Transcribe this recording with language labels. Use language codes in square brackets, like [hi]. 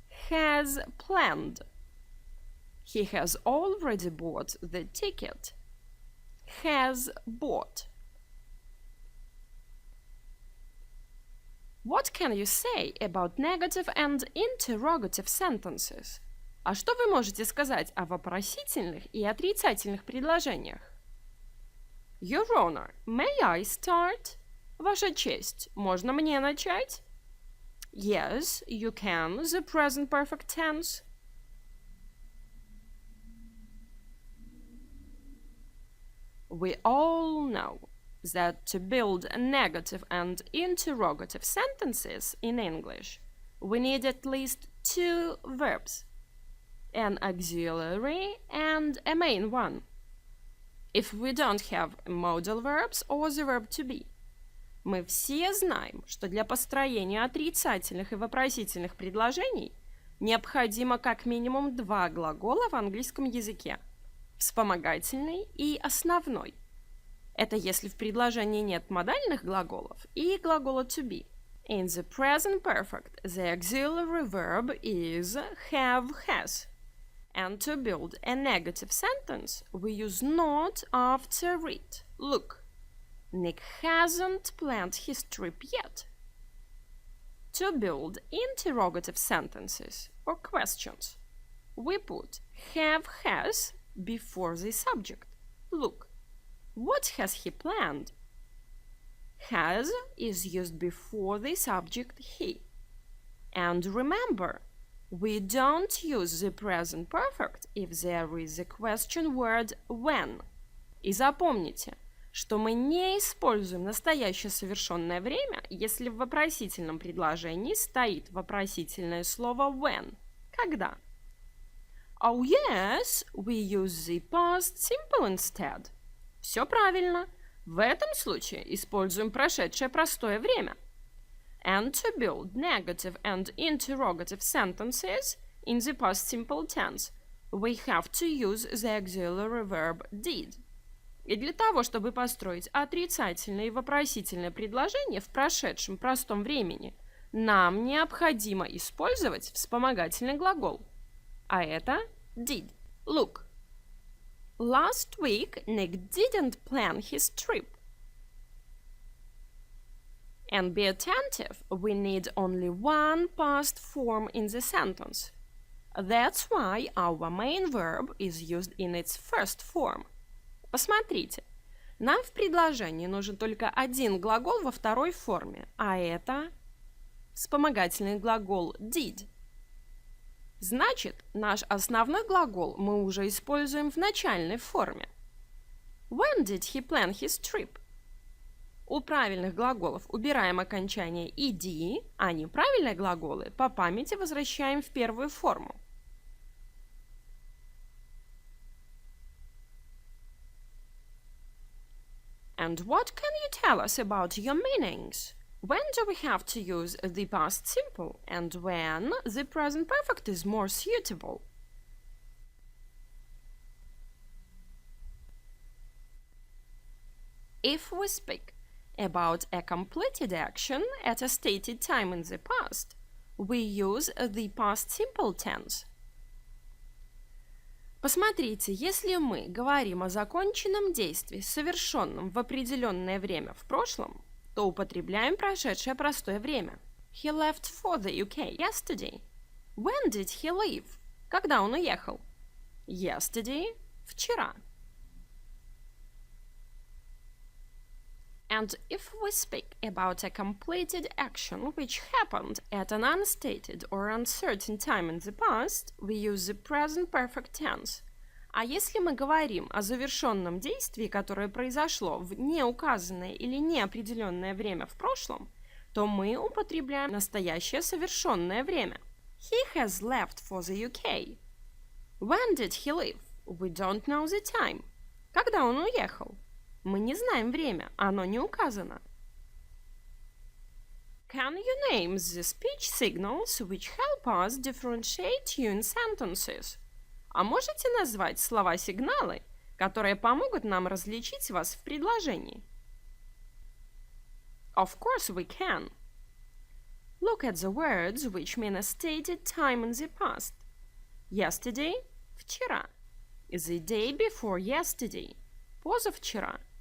[en] Has planned. He has already bought the ticket. Has bought. What can you say about negative and interrogative sentences? [ru] А что вы можете сказать о вопросительных и отрицательных предложениях? [en] Your Honor, may I start? [ru] Ваша честь, можно мне начать? [en] Yes, you can, the present perfect tense. We all know that to build negative and interrogative sentences in English, we need at least two verbs, an auxiliary and a main one. If we don't have modal verbs or the verb to be, [ru] мы все знаем, что для построения отрицательных и вопросительных предложений необходимо как минимум два глагола в английском языке – вспомогательный и основной. Это если в предложении нет модальных глаголов и глагола to be. [en] In the present perfect, the auxiliary verb is have, has. And to build a negative sentence, we use not after it. Look, Nick hasn't planned his trip yet. To build interrogative sentences or questions, we put have, has before the subject. Look, what has he planned? Has is used before the subject he. And remember, we don't use the present perfect if there is a question word when. [ru] И запомните, что мы не используем настоящее совершенное время, если в вопросительном предложении стоит вопросительное слово when. Когда? [en] Oh yes, we use the past simple instead. [ru] Все правильно. В этом случае используем прошедшее простое время. [en] And to build negative and interrogative sentences in the past simple tense, we have to use the auxiliary verb did. [ru] И для того, чтобы построить отрицательное и вопросительное предложение в прошедшем простом времени, нам необходимо использовать вспомогательный глагол. А это did. [en] Look. Last week, Nick didn't plan his trip. And be attentive, we need only one past form in the sentence. That's why our main verb is used in its first form. [ru] Посмотрите, нам в предложении нужен только один глагол во второй форме, а это вспомогательный глагол did. Значит, наш основной глагол мы уже используем в начальной форме. [en] When did he plan his trip? [ru] У правильных глаголов убираем окончание ed, а неправильные глаголы по памяти возвращаем в первую форму. [en] And what can you tell us about your meanings? When do we have to use the past simple and when the present perfect is more suitable? If we speak about a completed action at a stated time in the past, we use the past simple tense. [ru] Посмотрите, если мы говорим о законченном действии, совершенном в определенное время в прошлом, то употребляем прошедшее простое время. [en] He left for the UK yesterday. When did he leave? [ru] Когда он уехал? [en] Yesterday – [ru] вчера. [en] And if we speak about a completed action which happened at an unstated or uncertain time in the past, we use the present perfect tense. А если мы говорим о завершенном действии, которое произошло в неуказанное или неопределенное время в прошлом, то мы употребляем настоящее совершенное время. He has left for the UK. When did he leave? We don't know the time. [ru] Когда он уехал? Мы не знаем время, оно не указано. [en] Can you name the speech signals which help us differentiate you in sentences? [ru] А можете назвать слова-сигналы, которые помогут нам различить вас в предложении? [en] Of course we can. Look at the words which mean a stated time in the past. Yesterday – [ru] вчера. [en] The day before yesterday – [ru] позавчера.